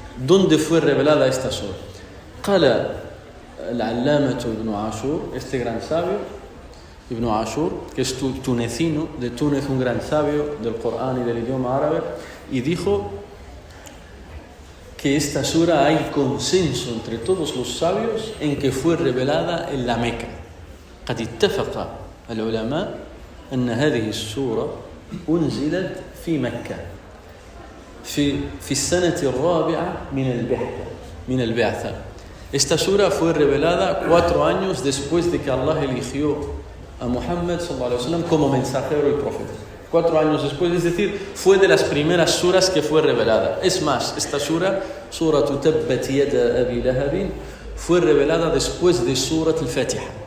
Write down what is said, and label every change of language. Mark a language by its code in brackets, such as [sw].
[es] ¿Dónde fue revelada esta sura? [ar] قال العلامة ابن عاشور, [es] este gran sabio, Ibn Ashur, que es tunecino, de Túnez, un gran sabio del Corán y del idioma árabe, y dijo que esta sura hay consenso entre todos los sabios en que fue revelada en la Meca. [ar] قد اتفق العلماء أن هذه السورة أنزلت في مكة في السنة الرابعة من البعثة. [es] Esta sura fue revelada 4 años después de que Allah eligió a Muhammad sallallahu alaihi wasallam como mensajero y profeta. 4 años después, es decir, fue de las primeras suras que fue revelada. Es más, esta sura, Surat Tabbat Yada Abi Lahab, fue revelada después de Surat al-Fatiha.